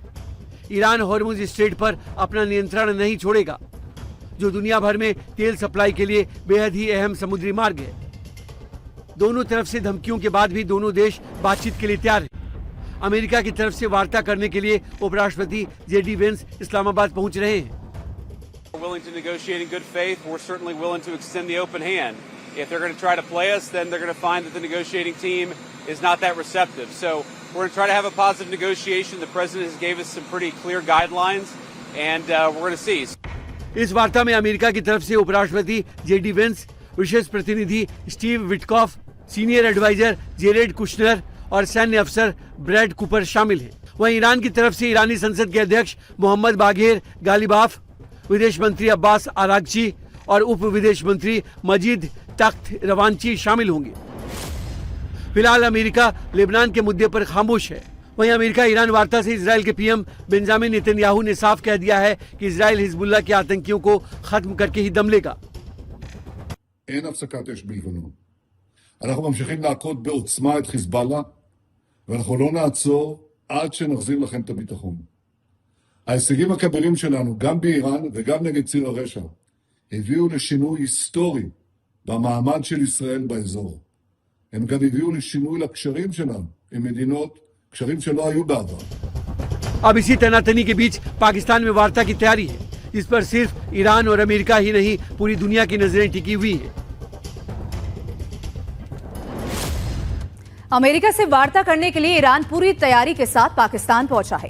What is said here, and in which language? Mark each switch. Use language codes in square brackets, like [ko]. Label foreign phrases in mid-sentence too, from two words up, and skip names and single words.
[hi] ईरान हॉर्मुज स्ट्रेट पर अपना नियंत्रण नहीं छोड़ेगा, जो दुनिया भर में तेल सप्लाई के लिए बेहद ही अहम समुद्री मार्ग है। दोनों तरफ से धमकियों के बाद भी दोनों देश बातचीत के लिए तैयार हैं। अमेरिका की तरफ से वार्ता करने के लिए उपराष्ट्रपति JD वेंस इस्लामाबाद पहुंच रहे हैं। [en] We're willing to negotiate in good faith. We're certainly willing to extend the open hand. If they're going to try to play us, then they're going to find that the negotiating team is not that receptive. So we're going to try to have a positive negotiation. The president has gave us some pretty clear guidelines, and we're going to see. [hi] इस वार्ता में अमेरिका की तरफ से उपराष्ट्रपति JD वेंस, विशेष प्रतिनिधि स्टीव विटकॉफ, [en] senior adviser [hi] जेरेड कुशनर और सैन्य अफसर ब्रैड कूपर शामिल हैं। वहीं ईरान की तरफ से ईरानी संसद के अध्यक्ष मोहम्मद बाघेर गालिबाफ, विदेश मंत्री अब्बास आरागची और उप विदेश मंत्री मजीद तख्त रवांची शामिल होंगे। फिलहाल अमेरिका लेबनान के मुद्दे पर खामोश है। वहीं अमेरिका ईरान वार्ता से इजराइल के PM बेंजामिन नेतन्याहू ने साफ कह दिया है कि इजराइल हिजबुल्लाह के आतंकियों को खत्म करके ही दम लेगा। [he] אין הפסקת אש בלבנון. אנחנו ממשיכים להכות בעוצמה את חיזבאללה, ואנחנו לא נעצור עד שנחזיר לכם את הביטחון. ההישגים הכבירים שלנו, גם באיראן וגם נגד ציר הרשע, הביאו לשינוי היסטורי במעמד של ישראל באזור. הם גם הביאו לשינוי לקשרים שלנו עם מדינות, קשרים שלא היו בעבר. [hi] अब इसी तनातनी के बीच पाकिस्तान में वार्ता की तैयारी है, जिस पर सिर्फ ईरान और अमेरिका ही नहीं पूरी दुनिया की नजरें टिकी हुई है। अमेरिका से वार्ता करने के लिए ईरान पूरी तैयारी के साथ पाकिस्तान पहुंचा है।